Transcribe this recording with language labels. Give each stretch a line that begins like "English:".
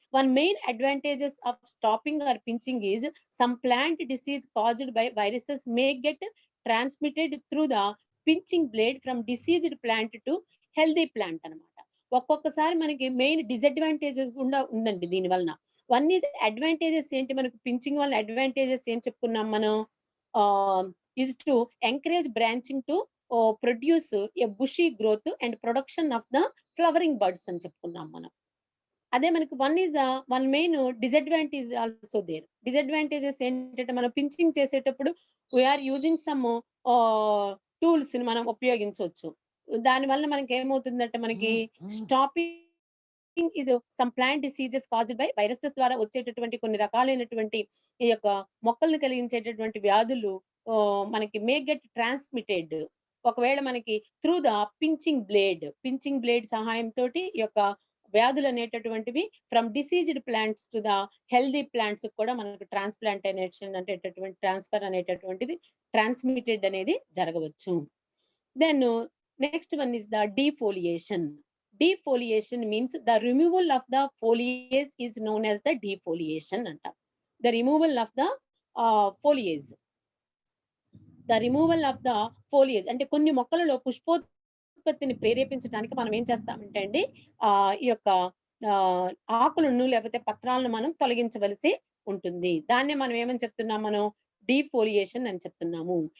English: One main advantages of stopping or pinching is some plant disease caused by viruses may get transmitted through the pinching blade from diseased plant to healthy plant అన్నమాట.
Telugu: ఒక్కొక్కసారి మనకి main disadvantages కూడా ఉందండి దీని వలన.
English: one is advantages
Telugu: ఏంటి, మనకు pinching వల్ల అడ్వాంటేజెస్ ఏం చెప్పుకున్నాం మనం,
English: is to encourage branching to produce a bushy growth and production of the flowering buds
Telugu: అని చెప్పుకున్నాం మనం. అదే మనకి
English: One main disadvantage also there.
Telugu: Disadvantages ఏంటంటే, మనం పించింగ్ చేసేటప్పుడు
English: we're using some tools
Telugu: ని మనం ఉపయోగించవచ్చు. దాని వల్ల మనకి ఏమవుతుందంటే, మనకి స్టాపింగ్ ఇది
English: some plant diseases caused by viruses
Telugu: ద్వారా వచ్చేటటువంటి కొన్ని రకాలైనటువంటి ఈ యొక్క మొక్కల్ని కలిగించేటటువంటి వ్యాధులు మనకి
English: May get transmitted.
Telugu: ఒకవేళ మనకి
English: through the pinching blade
Telugu: సహాయంతో ఈ యొక్క వ్యాధులు అనేటటువంటివి
English: from diseased plants to the healthy plants
Telugu: కూడా మనకు ట్రాన్స్ప్లాంటేషన్ అనేటటువంటి ట్రాన్స్ఫర్ అనేటటువంటిది ట్రాన్స్మిటెడ్ అనేది జరగవచ్చు.
English: Then next one is the defoliation. Defoliation means the removal of the foliage is known as the defoliation
Telugu: అంటాం.
English: The removal of the foliage. The removal of the foliage
Telugu: అంటే కొన్ని మొక్కలలో పుష్పోత్పత్తిని ప్రేరేపించడానికి మనం ఏం చేస్తామంటే అండి, ఈ యొక్క ఆకులను లేకపోతే పత్రాలను మనం తొలగించవలసి ఉంటుంది. దాన్నే మనం ఏమని చెప్తున్నాం, మనం డీఫోలియేషన్ అని చెప్తున్నాము.